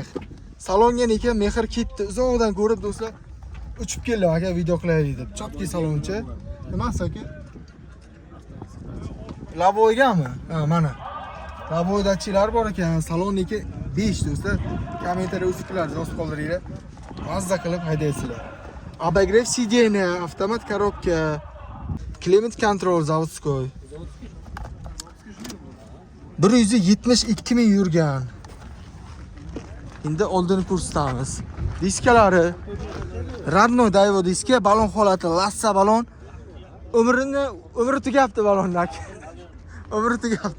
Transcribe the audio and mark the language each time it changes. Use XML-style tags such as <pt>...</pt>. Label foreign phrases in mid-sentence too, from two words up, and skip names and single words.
<uz>Salonga necha mehr ketdi. Uzoqdan ko'rib do'stlar, uchib keldim aka video qilaylik deb. Chopki saloncha. Nimasi aka? Lavoygami? Ha, mana. Lavoydachilar bor ekan. Salonniki 5 do'stlar. Kommentariy o'zinglar yozib qoldiringlar. Mazza qilib haydaysizlar.</uz> <ru>Обогрев сиденья, автомат коробка, климат контроль заводской.</ru> <uz>172 ming yurgan. Endi oldini ko'rsatamiz. Diskalari Radnoy Daewoo diska, balon holati lassa balon. Umri tugabdi balonlar. Umri tugabdi.</uz>